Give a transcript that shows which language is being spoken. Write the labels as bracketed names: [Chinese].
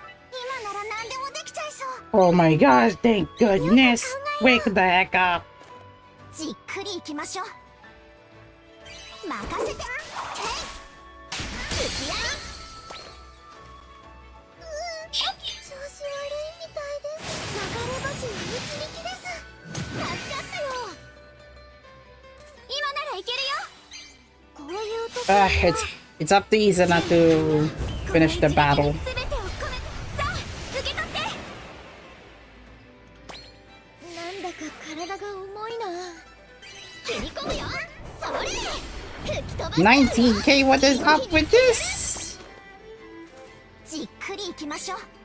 [Japanese] 今なら何でもできちゃいそう。 [English] Oh my gosh, thank goodness. Wake the heck up. [Japanese] じっくり行きましょう。任せて。付き合い。調子悪いみたいです。流れ星の導きです。助かったよ。今ならいけるよ。こういう時 [English] It's up to Izana to finish the battle. [Japanese] 全てを込めさあ受け取って。なんだか体が重いな。切り込むよ。それ吹き飛ばしちゃうよ。 [English] 19k, what is up with this? [Japanese] じっくり行きましょう。